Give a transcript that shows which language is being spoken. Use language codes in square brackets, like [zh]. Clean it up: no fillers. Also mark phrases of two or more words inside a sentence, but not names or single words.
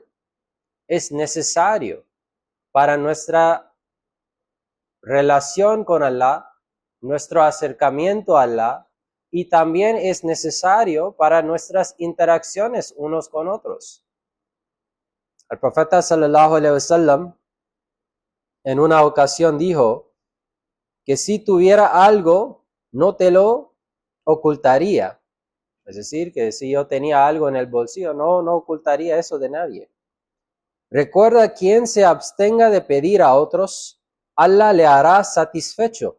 [es] Es necesario para nuestra relación con Allah, nuestro acercamiento a Allah, y también es necesario para nuestras interacciones unos con otros. El profeta [ar] صلى الله عليه وسلم [es] en una ocasión dijo que si tuviera algo, no te lo ocultaría. Es decir, que si yo tenía algo en el bolsillo, no ocultaría eso de nadie. Recuerda, quien se abstenga de pedir a otros, Allah le hará satisfecho.